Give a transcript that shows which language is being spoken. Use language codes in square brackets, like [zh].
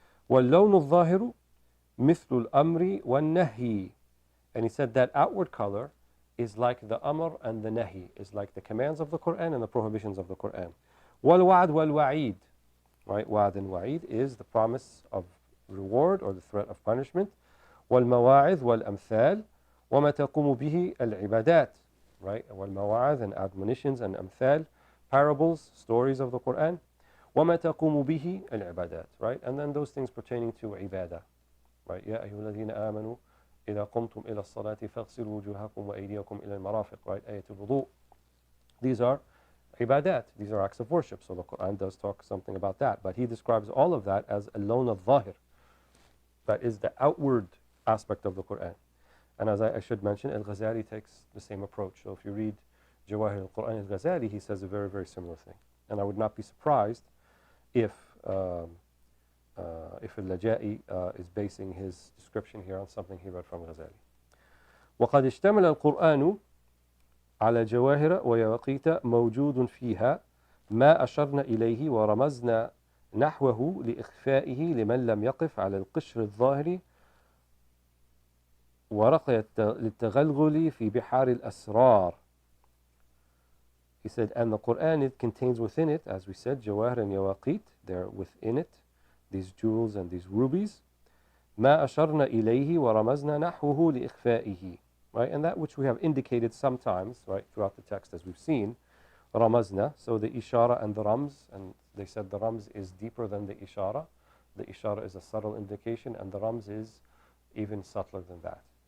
[ar] واللون الظاهر مثل الأمر والنهي, [en] and he said that outward color is like the amr and the nahi, is like the commands of the Quran and the prohibitions of the Quran. Wal-wa'd wal-wa'id, right? Wa'd and wa'id is the promise of reward or the threat of punishment. [ar] Wal-mawa'idh wal-amthal, وَمَا تَقُومُ بِهِ الْعِبَادَات, right? [en] Wal-mawa'idh and admonitions and amthal, parables, stories of the Quran. [ar] وَمَا تَقُومُ بِهِ الْعِبَادَات, right? [en] And then those things pertaining to ibadah, right? [ar] يَا أَيُّهَا الَّذِينَ آمَنُوا إِذَا قُمْتُمْ إِلَى الصَّلَاةِ فَاغْسِلُوا وُجُوهَكُمْ وَأَيْدِيَكُمْ إِلَى الْمَرَافِقِ, right? آيَةُ الْوُضُوء. [en] These are ibadat, these are acts of worship. So the Quran does talk something about that. But he describes all of that as al-lawn al-zahir. That is the outward aspect of the Quran. And as I should mention, Al-Ghazali takes the same approach. So if you read Jawahir al-Quran al-Ghazali, he says a very, very similar thing. And I would not be surprised if Al-Laja'i is basing his description here on something he read from Ghazali. [ar] وقد اشتمل القرآن على جواهر ويواقيت موجود فيها ما أشرنا إليه ورمزنا نحوه لإخفائه لمن لم يقف على القشر الظاهر ورقي للتغلغل في بحار الأسرار. [en] He said, and the Quran, it contains within it, as we said, jawahir and yawaqit, they're within it, these jewels and these rubies. [ar] ما أشرنا إليه ورمزنا نحوه لإخفائه, right? [en] And that which we have indicated sometimes, right, throughout the text as we've seen, ramazna, so the ishara and the rams, and they said the rams is deeper than the ishara. The ishara is a subtle indication, and the rams is even subtler than that.